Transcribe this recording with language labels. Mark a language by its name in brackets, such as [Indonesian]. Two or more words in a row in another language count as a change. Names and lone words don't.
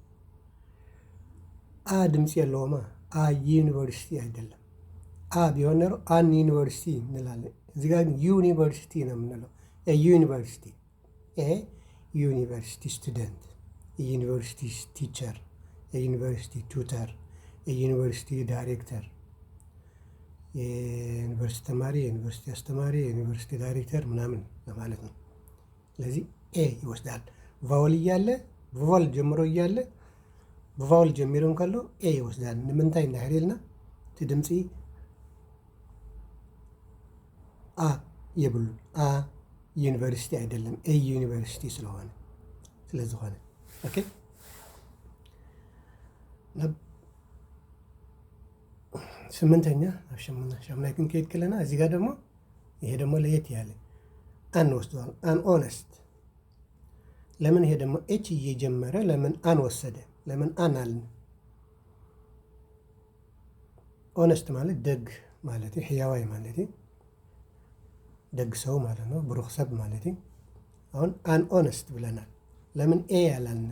[Amharic] አ ድምፅ የለውማ። አ ዩኒቨርሲቲ አይደለም። አ ቢሆን ኖሮ [English] an university [Amharic] እንላለን። እዚህ ጋር ዩኒቨርሲቲ ነው የምንለው። ዩኒቨርሲቲ [English] a university student፣ [Amharic] የዩኒቨርሲቲ ቲቸር፣ የዩኒቨርሲቲ ቱተር፣ የዩኒቨርሲቲ ዳይሬክተር፣ የዩኒቨርሲቲ ተማሪ፣ የዩኒቨርሲቲ አስተማሪ፣ የዩኒቨርሲቲ ዳይሬክተር ምናምን ለማለት ነው። ስለዚህ ኤ ይወስዳል። ቫውል እያለ በቫውል ጀምሮ እያለ በቫውል ጀሚሮን ካለው ኤ ይወስዳል። [Tigrinya] ንምንታይ እንዳህሪልና እቲ ድምፂ አ የብሉ [Amharic] አ ዩኒቨርሲቲ አይደለም። ኤ ዩኒቨርሲቲ ስለሆነ ስለዝኾነ ኦኬ። ስምንተኛ [Tigrinya] ሸምናይ ክንከይድ ከለና [Amharic] እዚህ ጋር ደግሞ ይሄ ደግሞ ለየት ያለ አን ወስዷል። [English] an honest። [Amharic] ለምን ይሄ ደግሞ ኤች እየጀመረ ለምን አን ወሰደ? ለምን አን አልን? ኦነስት ማለት ደግ ማለት ሕያዋይ ማለት ደግ ሰው ማለት ነው። ብሩህ ሰብ ማለት አሁን [English] an honest [Amharic] ብለናል። ለምን ኤ ያላልንም?